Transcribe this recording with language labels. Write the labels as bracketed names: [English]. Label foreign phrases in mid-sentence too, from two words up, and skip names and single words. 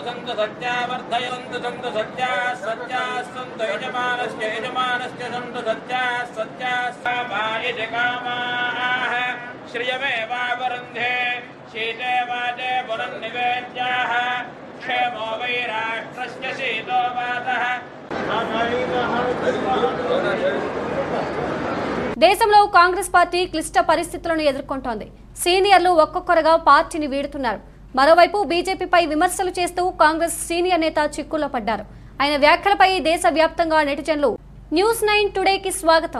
[Sanskrit] सन्तु सत्या वर्धयन्तु सन्तु सत्या सत्या सन्तु यजमानस्य सन्तु सत्या सत्या समायिते कामाः श्रियमेवावरुन्धे शीते वाते पुरन्निवेद्याः क्षेमो वै राष्ट्रस्य शीतो वातः। [Telugu] దేశంలో కాంగ్రెస్ పార్టీ క్లిష్ట పరిస్థితులను ఎదుర్కొంటోంది. సీనియర్లు ఒక్కొక్కరుగా పార్టీని వీడుతున్నారు. మరోవైపు బీజేపీపై విమర్శలు చేస్తూ కాంగ్రెస్ సీనియర్ నేత చిక్కుల్లో పడ్డారు. ఆయన వ్యాఖ్యలపై దేశవ్యాప్తంగా నెటిజన్లు న్యూస్ 9 టుడేకి స్వాగతం.